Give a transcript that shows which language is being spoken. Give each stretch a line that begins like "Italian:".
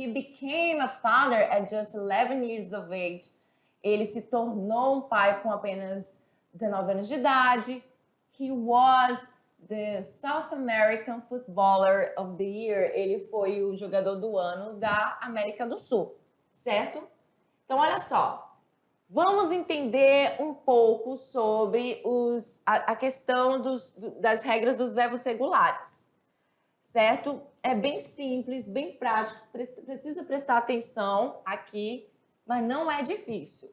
English: He became a father at just 11 years of age.
Portuguese: Ele se tornou um pai com apenas 19 anos de idade.
English: He was the South American Footballer of the Year.
Portuguese: Ele foi o jogador do ano da América do Sul, certo? Então, olha só. Vamos entender um pouco sobre a questão das regras dos verbos regulares. Certo? É bem simples, bem prático, precisa prestar atenção aqui, mas não é difícil.